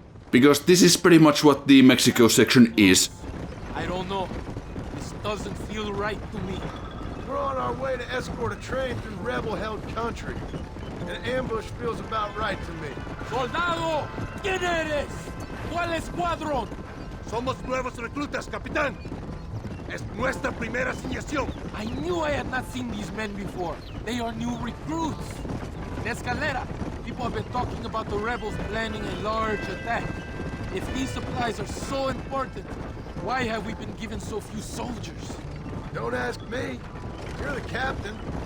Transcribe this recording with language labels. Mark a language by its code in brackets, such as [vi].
[en] Because this is pretty much what the Mexico section is. I don't know. This doesn't feel right to me. We're on our way to escort a train through rebel-held country. An ambush feels about right to me. [es] Soldado, ¿quién eres? ¿Cuál escuadrón? Somos nuevos reclutas, capitán. Es nuestra primera asignación. [en] I knew I had not seen these men before. They are new recruits. In Escalera, people have been talking about the rebels planning a large attack. If these supplies are so important, why have we been given so few soldiers? Don't ask me. You're the captain.